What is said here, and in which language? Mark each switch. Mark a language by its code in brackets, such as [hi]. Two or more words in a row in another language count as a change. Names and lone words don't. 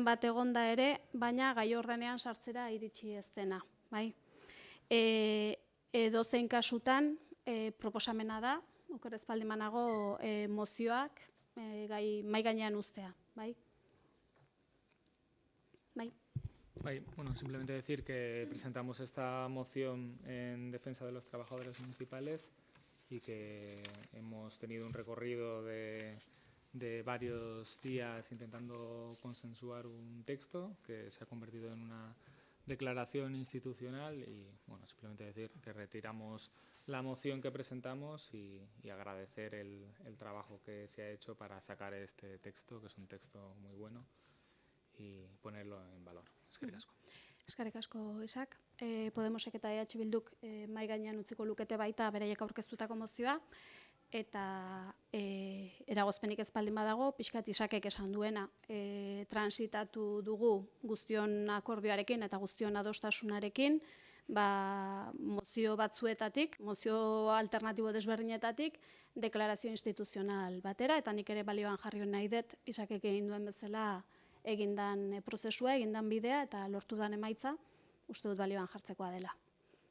[eu] bat egonda ere, baina gai ordenean sartzera iritsi ez dena. Edozein kasutan proposamena da, oker ez baldin banago mozioak mahai gainean uztea. Bueno, [es] simplemente decir que presentamos esta moción en defensa de los trabajadores municipales y que hemos tenido un recorrido de varios días intentando consensuar un texto que se ha convertido en una declaración institucional y, bueno, simplemente decir que retiramos la moción que presentamos y agradecer el trabajo que se ha hecho para sacar este texto, que es un texto muy bueno, y ponerlo en valor. [eu] Eskerrik asko. Eskerrik asko, Isak. Podemosek eta EH Bilduk mahai gainean utziko lukete baita beraiek aurkeztutako mozioa, eta eragozpenik ez baldin badago, pixkat Isakek esan duena, transitatu dugu guztion akordioarekin eta guztion adostasunarekin, mozio batzuetatik, mozio alternatibo desberdinetatik, deklarazio instituzional batera, eta nik ere balioan jarri nahi dut Isakek egin duen bezala egindan prozesua, egindan bidea eta lortu dan emaitza, uste dut balioan jartzekoa dela.